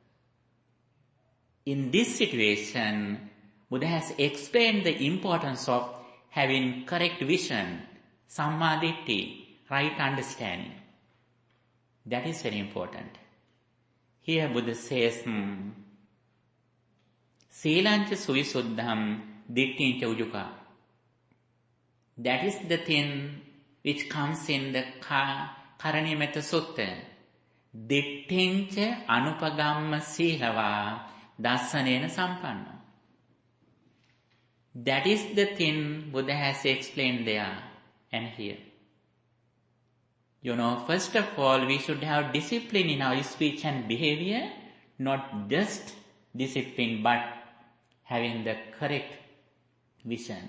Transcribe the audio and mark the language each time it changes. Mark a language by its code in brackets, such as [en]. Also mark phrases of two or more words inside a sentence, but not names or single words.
[en] In this situation, Buddha has explained the importance of having correct vision, sammaditthi, right understanding. That is very important. Here Buddha says, [pi] Sīlañca suvisuddham dittiñca ujuka. [en] That is the thing which comes in the Karanimetta Sutta. [pi] Dittiñca anupagamma sīlavā dassanena sampanna. [en] That is the thing Buddha has explained there and here. First of all, we should have discipline in our speech and behavior, not just discipline, but having the correct vision.